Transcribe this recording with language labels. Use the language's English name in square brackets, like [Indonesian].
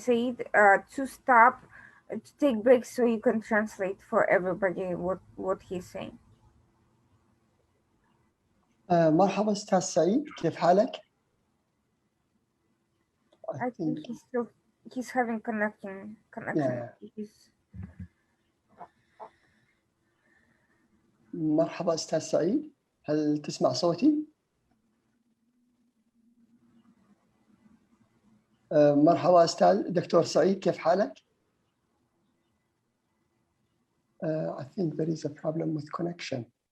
[English] Said to stop, to take breaks so you can translate for everybody what he's saying. [Arabic] مرحبا أستاذ سعيد، كيف حالك؟ [English] I think he's having connection issues. [Arabic] مرحبا أستاذ سعيد، هل تسمع صوتي؟ مرحبا أستاذ دكتور سعيد، كيف حالك؟ [English] I think there is a problem with connection.